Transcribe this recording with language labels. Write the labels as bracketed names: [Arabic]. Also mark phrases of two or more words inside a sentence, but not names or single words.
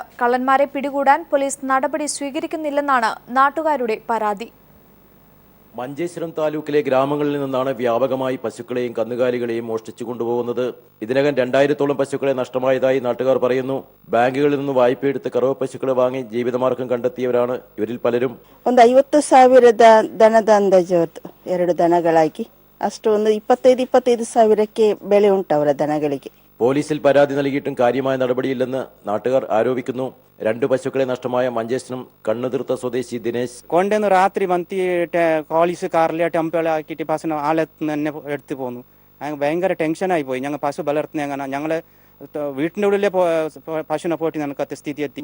[Malayalam] കള്ളന്മാരെ പിടികൂടാൻ പോലീസ് നടപടി സ്വീകരിക്കുന്നില്ലെന്നാണ് നാട്ടുകാരുടെ പരാതി. മഞ്ചേശ്വരം താലൂക്കിലെ ഗ്രാമങ്ങളിൽ നിന്നാണ് വ്യാപകമായി പശുക്കളെയും കന്നുകാലികളെയും മോഷ്ടിച്ചു കൊണ്ടുപോകുന്നത്. ഇതിനകം 2000-ഓളം പശുക്കളെ നഷ്ടമായതായി നാട്ടുകാർ പറയുന്നു. ബാങ്കുകളിൽ നിന്ന് വായ്പയെടുത്ത് കറവ പശുക്കളെ വാങ്ങി ജീവിതമാർഗം കണ്ടെത്തിയവരാണ് ഇവരിൽ പലരും. [Kannada] 50,000 ದನದ ಅಂದಾಜು 2 ದನಗಳಾಗಿ ಅಷ್ಟು 25,000ಕ್ಕೆ ಬೆಲೆ ಉಂಟು ಅವರ ದನಗಳಿಗೆ. [Malayalam] പോലീസിൽ പരാതി നൽകിയിട്ടും കാര്യമായ നടപടിയില്ലെന്ന് നാട്ടുകാർ ആരോപിക്കുന്നു. 2 പശുക്കളെ നഷ്ടമായ മഞ്ചേശ്വരം കണ്ണുതീർത്ത സ്വദേശി ദിനേശ് കൊണ്ടുവന്ന് രാത്രി വന്തി പോലീസ് കാറിലെ ടെമ്പോ ആക്കിയിട്ട് പശുവിനെ ആളെത്തുന്ന തന്നെ എടുത്തു പോന്നു. ഞങ്ങൾ ഭയങ്കര ടെൻഷനായി പോയി. ഞങ്ങൾ പശു വളർത്തുന്ന ഞങ്ങളെ വീട്ടിൻ്റെ ഉള്ളിലെ പശുവിനെ പോയിട്ട് ഞങ്ങൾക്ക് സ്ഥിതി എത്തി.